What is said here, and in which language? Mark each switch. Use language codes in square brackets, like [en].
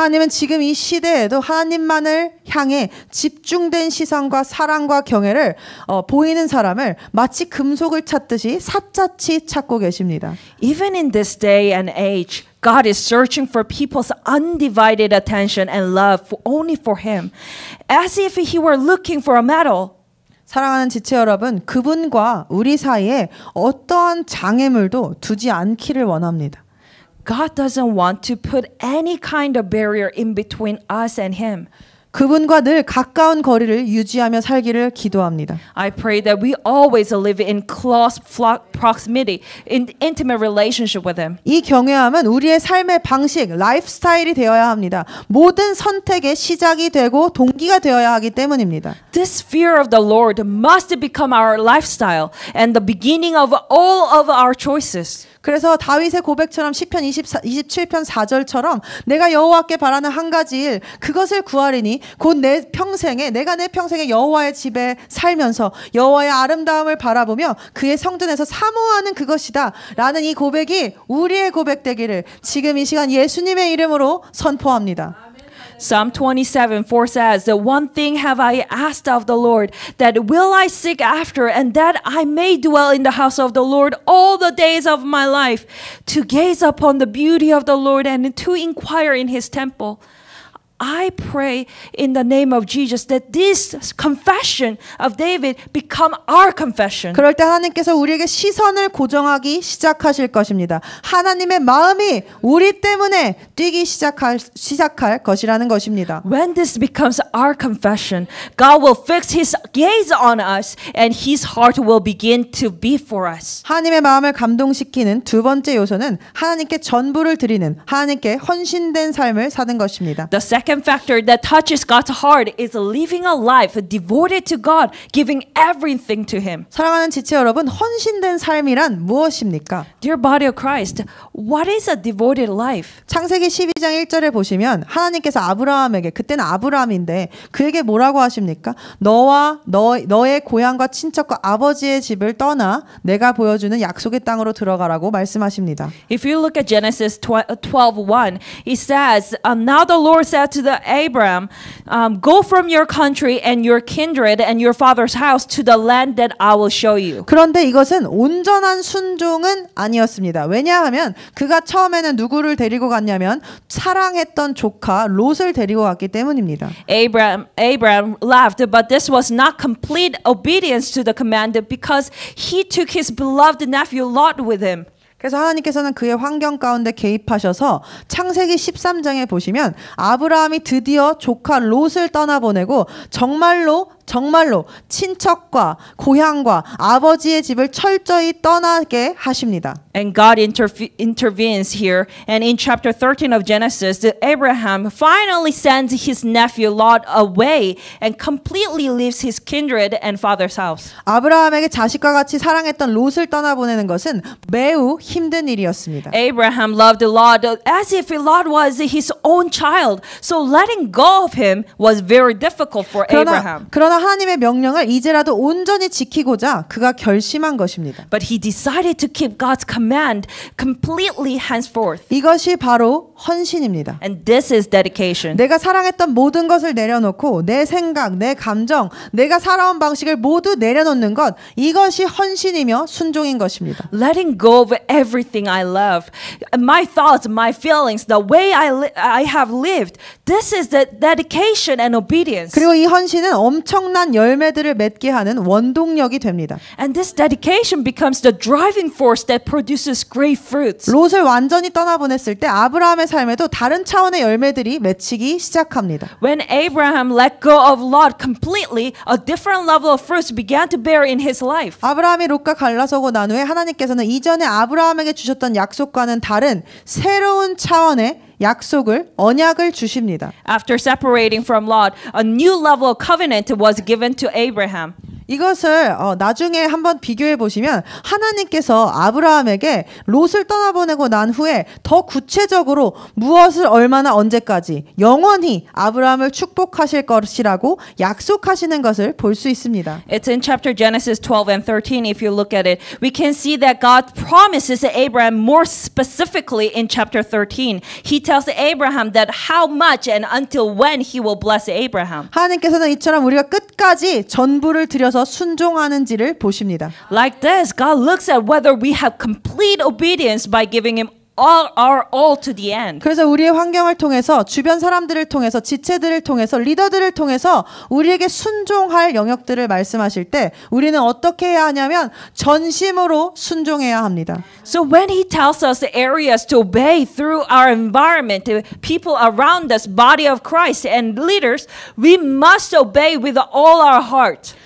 [ko] 하나님은 지금 이 시대에도 하나님만을 향해 집중된 시선과 사랑과 경외를 보이는 사람을 마치 금속을 찾듯이 샅샅이 찾고 계십니다. [en] Even in this day and age, God is searching for people's undivided attention and love only for Him, as if He were looking for a medal. [ko] 사랑하는 지체 여러분, 그분과 우리 사이에 어떠한 장애물도 두지 않기를 원합니다. [en] God doesn't want to put any kind of barrier in between us and Him. [ko] 그분과 늘 가까운 거리를 유지하며 살기를 기도합니다. [en] I pray that we always live in close proximity, in intimate relationship with Him. [ko] 이 경외함은 우리의 삶의 방식, 라이프 스타일이 되어야 합니다. 모든 선택의 시작이 되고 동기가 되어야 하기 때문입니다. [en] This fear of the Lord must become our lifestyle and the beginning of all of our choices. [ko] 그래서 다윗의 고백처럼 시편 27편 4절처럼 내가 여호와께 바라는 한 가지 일 그것을 구하리니 곧 내가 내 평생에 여호와의 집에 살면서 여호와의 아름다움을 바라보며 그의 성전에서 사모하는 그것이다 라는 이 고백이 우리의 고백되기를 지금 이 시간 예수님의 이름으로 선포합니다. [en] Psalm 27:4 says, "The one thing have I asked of the Lord, that will I seek after, and that I may dwell in the house of the Lord all the days of my life, to gaze upon the beauty of the Lord and to inquire in His temple." I pray in the name of Jesus that this confession of David become our confession. [ko] 그럴 때 하나님께서 우리에게 시선을 고정하기 시작하실 것입니다. 하나님의 마음이 우리 때문에 뛰기 시작할 것이라는 것입니다. [en] When this becomes our confession, God will fix His gaze on us and His heart will begin to beat for us. [ko] 하나님의 마음을 감동시키는 두 번째 요소는 하나님께 전부를 드리는 하나님께 헌신된 삶을 사는 것입니다. [en] The second factor that touches God's heart is living a life devoted to God, giving everything to Him. [ko] 사랑하는 지체 여러분, 헌신된 삶이란 무엇입니까? [en] Dear body of Christ, what is a devoted life? [ko] 창세기 12장 1절에 보시면 하나님께서 아브라함에게, 그때는 아브라함인데 그에게 뭐라고 하십니까? 너의 고향과 친척과 아버지의 집을 떠나 내가 보여주는 약속의 땅으로 들어가라고 말씀하십니다. [en] If you look at Genesis 12:1, it says, "Now the Lord said to the Abraham, go from your country and your kindred and your father's house to the land that I will show you." [ko] 그런데 이것은 온전한 순종은 아니었습니다. 왜냐하면 그가 처음에는 누구를 데리고 갔냐면 사랑했던 조카 롯을 데리고 갔기 때문입니다. [en] Abraham laughed, but this was not complete obedience to the command because he took his beloved nephew Lot with him. [ko] 그래서 하나님께서는 그의 환경 가운데 개입하셔서 창세기 13장에 보시면 아브라함이 드디어 조카 롯을 떠나보내고 정말로 친척과 고향과 아버지의 집을 철저히 떠나게 하십니다. [en] And God intervenes here. And in chapter 13 of Genesis, Abraham finally sends his nephew Lot away and completely leaves his kindred and father's house. [ko] 아브라함에게 자식과 같이 사랑했던 롯을 떠나보내는 것은 매우 힘든 일이었습니다. [en] Abraham loved Lot as if Lot was his own child. So letting go of him was very difficult for Abraham. [ko] 그러나 하나님의 명령을 이제라도 온전히 지키고자 그가 결심한 것입니다. [en] But he decided to keep God's command completely henceforth. [ko] 이것이 바로 헌신입니다. [en] And this is dedication. [ko] 내가 사랑했던 모든 것을 내려놓고 내 생각, 내 감정, 내가 살아온 방식을 모두 내려놓는 것, 이것이 헌신이며 순종인 것입니다. [en] Letting go of everything I love, my thoughts, my feelings, the way I have lived. This is the dedication and obedience. [ko] 그리고 이 헌신은 엄청난 열매들을 맺게 하는 원동력이 됩니다. [en] And this dedication becomes the driving force that produces great fruits. [ko] 롯을 완전히 떠나보냈을 때 아브라함의 삶에도 다른 차원의 열매들이 맺히기 시작합니다. [en] When Abraham let go of Lot completely, a different level of fruits began to bear in his life. [ko] 아브라함이 롯과 갈라서고 난 후에 하나님께서는 이전에 아브라함에게 주셨던 약속과는 다른 새로운 차원의 약속을 언약을 주십니다. [en] After separating from Lot, a new level of covenant was given to Abraham. [ko] 이것을 나중에 한번 비교해 보시면 하나님께서 아브라함에게 롯을 떠나보내고 난 후에 더 구체적으로 무엇을 얼마나 언제까지 영원히 아브라함을 축복하실 것이라고 약속하시는 것을 볼 수 있습니다. [en] It's in chapter Genesis 12 and 13. If you look at it, we can see that God promises Abraham more specifically in chapter 13. He tells Abraham that how much and until when he will bless Abraham. [ko] 하나님께서는 이처럼 우리가 끝까지 전부를 들여서 순종하는지를 보십니다. [en] Like this, God looks at whether we have complete obedience by giving him our all to the end. [ko] 그래서 우리의 환경을 통해서 주변 사람들을 통해서 지체들을 통해서 리더들을 통해서 우리에게 순종할 영역들을 말씀하실 때 우리는 어떻게 해야 하냐면 전심으로 순종해야 합니다. [en] So when he tells us the areas to obey through our environment, the people around us, body of Christ and leaders, we must obey with all our heart.